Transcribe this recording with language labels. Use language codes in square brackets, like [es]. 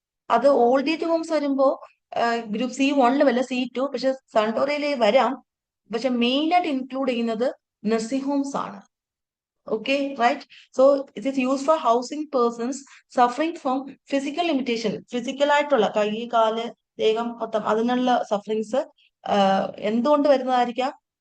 [ml] അത് old age homes വരുമ്പോ group C1 വല്ല C2, പക്ഷെ സൺടോറിയയിൽ വരാം. പക്ഷെ മെയിൻ ആയിട്ട് ഇൻക്ലൂഡ് ചെയ്യുന്നത് നഴ്സിംഗ് ഹോംസ് ആണ്. [en] Okay, right? So it is used for housing persons suffering from physical limitation. [ml] Physical ആയിട്ടുള്ള കൈ, കാല്, ദേഹം മൊത്തം അതിനുള്ള സഫറിങ്സ് എന്തുകൊണ്ട് വരുന്നതായിരിക്കാം?